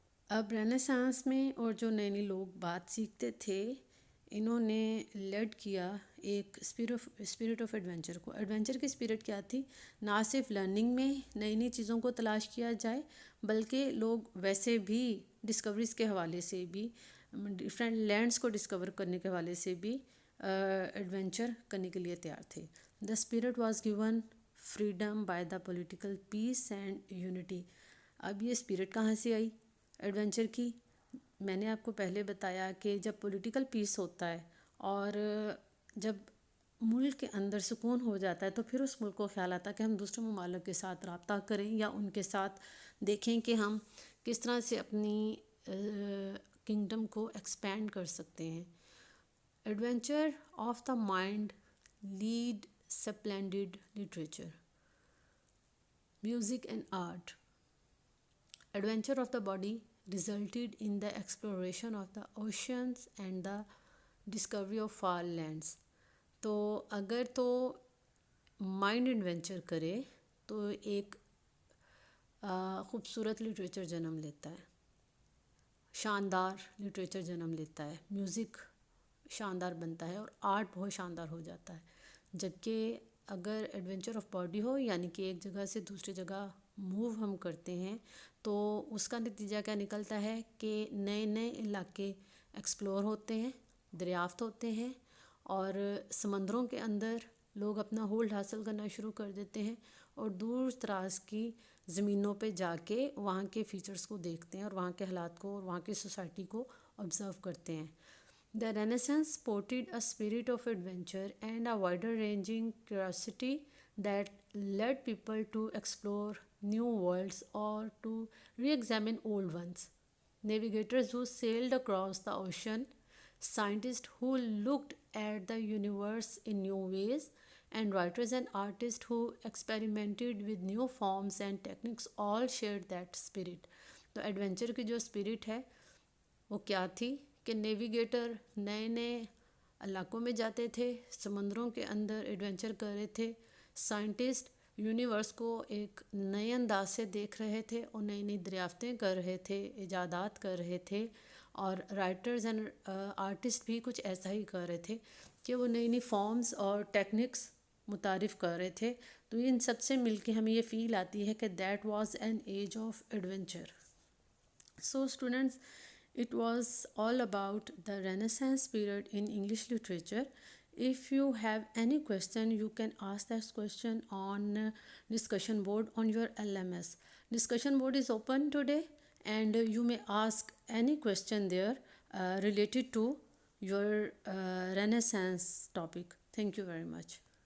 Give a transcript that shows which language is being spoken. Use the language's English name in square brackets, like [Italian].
[Urdu] اب رینیسانس میں اور جو نئے نئے لوگ بات سیکھتے تھے، انہوں نے لیڈ کیا ایک اسپرٹ آف ایڈونچر کو. ایڈونچر کی اسپرٹ کیا تھی؟ نہ صرف لرننگ میں نئی نئی چیزوں کو تلاش کیا جائے، بلکہ لوگ ویسے بھی ڈسکوریز کے حوالے سے بھی، ڈفرینٹ لینڈس کو ڈسکور کرنے کے حوالے سے بھی ایڈونچر کرنے کے لیے تیار تھے. [English] The spirit was given freedom by the political peace and unity. [Urdu] اب یہ اسپرٹ کہاں سے آئی ایڈونچر کی؟ میں نے آپ کو پہلے بتایا کہ جب پولیٹیکل پیس ہوتا ہے اور جب ملک کے اندر سکون ہو جاتا ہے، تو پھر اس ملک کو خیال آتا ہے کہ ہم دوسرے ممالک کے ساتھ رابطہ کریں یا ان کے ساتھ دیکھیں کہ ہم کس طرح سے اپنی کنگڈم کو ایکسپینڈ کر سکتے ہیں. [English] Adventure of the mind led splendid literature, music and art. Adventure of the body resulted in the exploration of the oceans and the discovery of far lands. [Urdu] تو اگر تو مائنڈ ایڈونچر کرے تو ایک خوبصورت لٹریچر جنم لیتا ہے، شاندار لٹریچر جنم لیتا ہے، میوزک شاندار بنتا ہے اور آرٹ بہت شاندار ہو جاتا ہے. جبکہ اگر ایڈونچر آف باڈی ہو، یعنی کہ ایک جگہ سے دوسری جگہ موو ہم کرتے ہیں، تو اس کا نتیجہ کیا نکلتا ہے کہ نئے نئے علاقے ایکسپلور ہوتے ہیں، دریافت ہوتے ہیں، اور سمندروں کے اندر لوگ اپنا ہولڈ حاصل کرنا شروع کر دیتے ہیں، اور دور دراز کی زمینوں پہ جا کے وہاں کے فیچرز کو دیکھتے ہیں اور وہاں کے حالات کو اور وہاں کی سوسائٹی کو آبزرو کرتے ہیں. [English] The Renaissance sported a spirit of adventure and a wider ranging curiosity that led people to explore new worlds or to re-examine old ones. Navigators who sailed across the ocean, scientists who looked at the universe in new ways, and writers and artists who experimented with new forms and techniques all shared that spirit. [Urdu] تو adventure کی جو spirit ہے وہ کیا تھی کہ navigator نئے نئے علاقوں میں جاتے تھے، سمندروں کے اندر ایڈونچر کر رہے تھے، سائنٹسٹ یونیورس کو ایک نئے انداز سے دیکھ رہے تھے اور نئی نئی دریافتیں کر رہے تھے، ایجادات کر رہے تھے، اور رائٹرز اینڈ آرٹسٹ بھی کچھ ایسا ہی کر رہے تھے کہ وہ نئی نئی فارمز اور ٹیکنکس متعارف کر رہے تھے. تو ان سب سے مل کے ہمیں یہ فیل آتی ہے کہ [English] That was an age of adventure. So students, it was all about the Renaissance period in English literature. If you have any question, you can ask that question on discussion board on your LMS. Discussion board is open today, and you may ask any question there related to your Renaissance topic. Thank you very much.